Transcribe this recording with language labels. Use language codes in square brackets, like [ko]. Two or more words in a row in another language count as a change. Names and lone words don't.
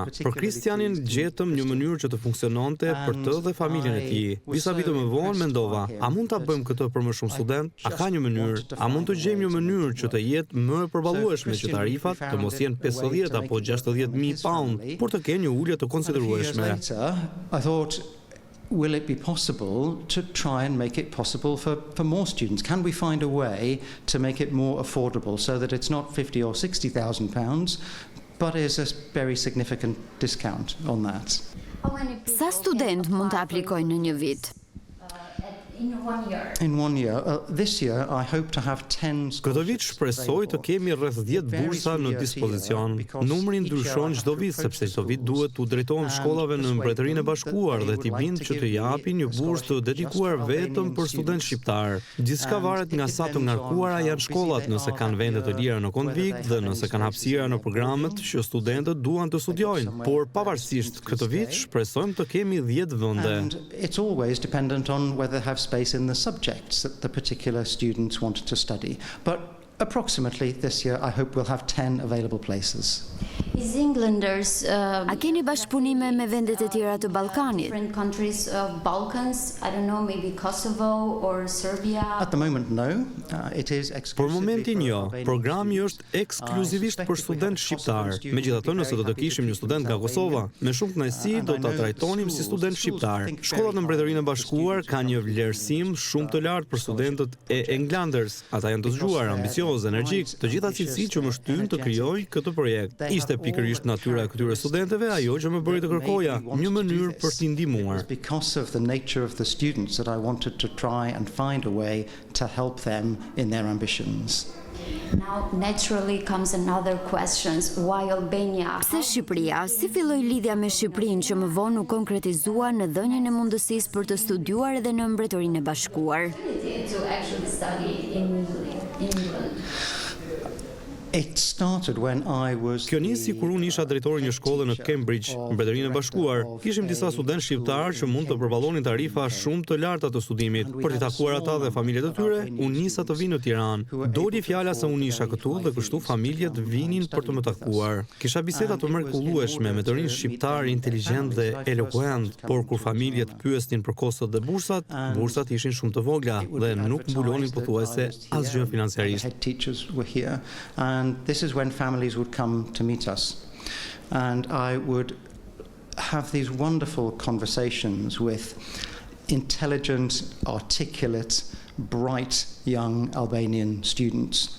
[sq] Për Kristianin gjetëm një mënyrë që të funksiononte për të dhe familjen e tij. Disa vite më vonë mendova, a mund ta bëjmë këtë për më shumë student? A ka një mënyrë? A mund të gjejmë një mënyrë që të jetë më e përballueshme që tarifat të mos jenë 50 apo 60.000 pound, por të kenë një ulje të konsiderueshme? [en] Will it be possible to try and make it possible for more students? Can we find a way to make it more affordable so that it's not 50 or 60,000 pounds, but is a very significant discount on that? [sq] Sa student mund të aplikojnë në një vit? [en] In 1 year. This year I hope to have 10 [sq] Këtë vit shpresoj të kemi rreth 10 bursa në dispozicion. Numri ndryshon çdo vit sepse çdo vit duhet t'u drejtohen shkollave në Mbretërinë e Bashkuar dhe t'i bind që të japin një bursë të dedikuar vetëm për student shqiptar. Gjithçka varet nga sa të ngarkuara janë shkollat, nëse kanë vende të lira në konvikt dhe nëse kanë hapësira në programet që studentët duan të studiojnë. Por pavarësisht këtë vit shpresojmë të kemi 10 vende. [en] And it's always dependent on whether they have space in the subjects that the particular students want to study. But approximately this year I hope we'll have 10 available places. [sq] A keni bashkëpunime me vendet e tjera të Ballkanit? [en] At the moment no. It is [sq] Për [en] exclusively [sq] momentin jo, programi është ekskluzivisht për student shqiptar. Megjithatë, nëse do të kishim një student nga Kosova, me shumë kënaqësi do ta trajtonim si student shqiptar. Shkollat në Mbretërinë e Bashkuar kanë një vlerësim shumë të lartë për studentët e Englanders. Ata janë të zgjuar, ambiciozë, energjik, të gjitha cilësitë që më shtyn të krijoj këtë projekt. Ishte pikërisht natyra e këtyre studentëve ajo që më bëri të kërkoja një mënyrë për t'i ndihmuar. [en] Because of the nature of the students that I wanted to try and find a way to help them in their ambitions. Now naturally comes another question, why Albania? [sq] Pse Shqipëria? Si filloi lidhja me Shqipërinë që më vonë u konkretizua në dhënien e mundësisë për të studiuar edhe në Mbretërinë e Bashkuar? [en] To actually study in England. It started when I was [sq] Kjo nisi kur unë isha drejtori një shkolle në Cambridge, në Mbretërinë e Bashkuar. Kishim disa studentë shqiptar që mund të përballonin tarifa shumë të larta të studimit. Për t'i takuar ata dhe familjet e tyre, unë nisa të vinë në Tiranë. Doli fjala se unë isha këtu dhe kështu familjet vinin për të më takuar. Kisha biseda të mrekullueshme me të rinj shqiptar inteligjent dhe eloquent, por kur familjet pyesnin për kostot dhe bursat ishin shumë të vogla dhe nuk mbulonin pothuajse asgjë financiarisht. [en] Head teachers were here. And this is when families would come to meet us. And I would have these wonderful conversations with intelligent, articulate, bright young Albanian students.